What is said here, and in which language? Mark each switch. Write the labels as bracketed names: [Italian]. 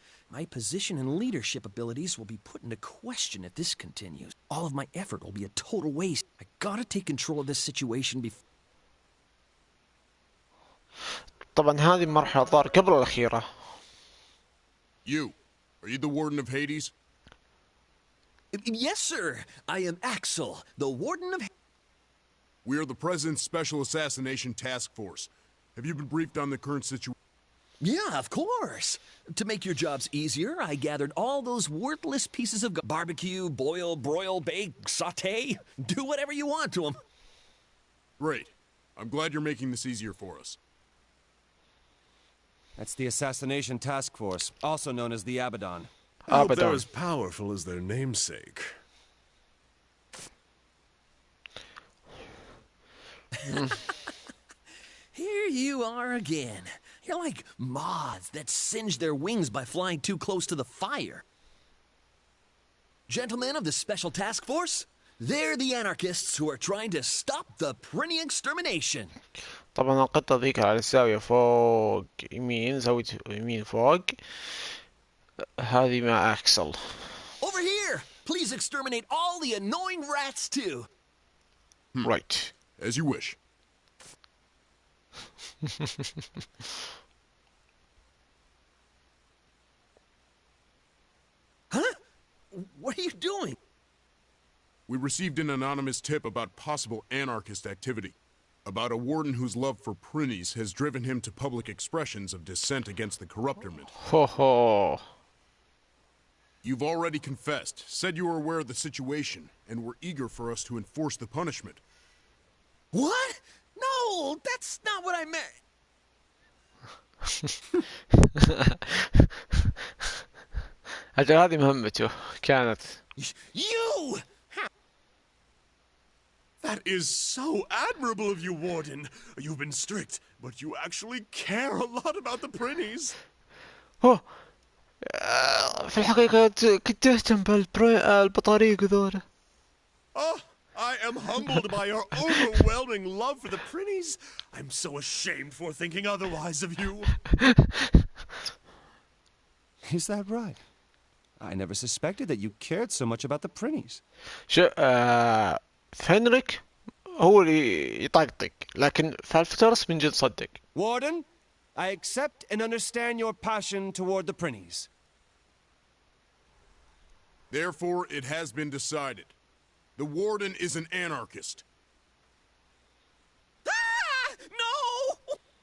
[English] My position and leadership abilities will be put into question if this continues. All of my effort will be a total waste. I gotta take control of this situation before. [Arabic] طبعا هذه المرحلة الظاهر قبل الأخيرة. [English] You, are you the warden of Hades? Yes, sir. I am Axel, the warden of. We are the President's Special Assassination Task Force. Have you been briefed on the current situation? Yeah, of course. To make your jobs easier, I gathered all those worthless pieces of barbecue, boil, broil, bake, saute. Do whatever you want to them. Great. I'm glad you're making this easier for us. That's the Assassination Task Force, also known as the Abaddon. I hope they're Abaddon. as powerful as their namesake. Here you are again. You're like moths that singe their wings by flying too close to the fire. Gentlemen of the Special Task Force, they're the anarchists who are trying to stop the Prinny extermination. [Arabic] طبعا القطة ذيك على الزاوية فوق يمين، زاوية يمين فوق. هذه مع أكسل. [English] Over here! Please exterminate all the annoying rats too. Right. As you wish. Huh? What are you doing? We received an anonymous tip about possible anarchist activity. About a warden whose love for prinnies has driven him to public expressions of dissent against the corrupterment. [Arabic] هو هو. [English] You've already confessed, said you were aware of the situation, and were eager for us to enforce the punishment. What? No, that's not what I meant. [Arabic] أجل هذه مهمته كانت. [English] You! That is so admirable of you, Warden. You've been strict, but you actually care a lot about the prinnies. [Arabic] هو في الحقيقة كنت تهتم بالبطاريق ذولا. [English] Oh, I am humbled by your overwhelming love for the prinnies. I'm so ashamed for thinking otherwise of you. Is that right? I never suspected that you cared so much about the prinnies. [Arabic] شو فهنريك هو اللي يطقطق لكن فالفترس من جد صدق. [English] Warden, I accept and understand your passion toward the prinnies. Therefore, it has been decided. The warden is an anarchist. Ah! No!